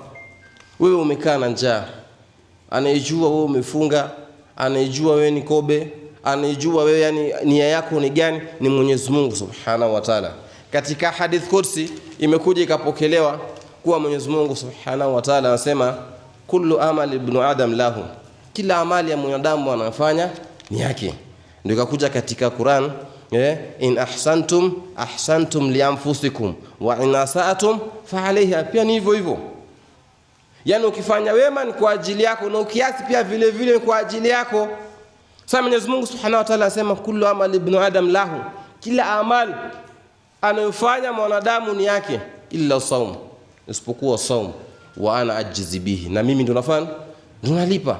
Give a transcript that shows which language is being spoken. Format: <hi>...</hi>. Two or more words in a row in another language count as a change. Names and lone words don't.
<sw>Wewe umekaa na njaa, anayejua wewe umefunga, anayejua wewe ni kobe, anayejua wewe yani nia yako ni gani, ni Mwenyezi Mungu</sw> <ar>سبحانه وتعالى.</ar> <sw>Katika hadith Qudsi imekuja ikapokelewa kuwa Mwenyezi Mungu</sw> <ar>سبحانه وتعالى</ar> <sw>anasema,</sw> <ar>كل عمل ابن آدم له,</ar> <sw>kila amali ya mwanadamu anafanya ni yake. Ndio ikakuja katika Qur'an,</sw> <ar>إن أحسنتم أحسنتم لأنفسكم وإن أسأتم فعليها,</ar> <sw>pia ni hivyo hivyo. Yani ukifanya wema ni kwa ajili yako, na ukiasi pia vile vile ni kwa ajili yako. Sasa Mwenyezi Mungu</sw> <ar>سبحانه وتعالى</ar> <sw>anasema,</sw> <ar>كل عمل ابن آدم له,</ar> <sw>kila amali anayofanya mwanadamu ni yake,</sw> <ar>إلا الصوم,</ar> <sw>isipokuwa saum,</sw> <ar>وأنا أجزي به,</ar> <sw>na mimi ndo nafanya, ndo nalipa.</sw>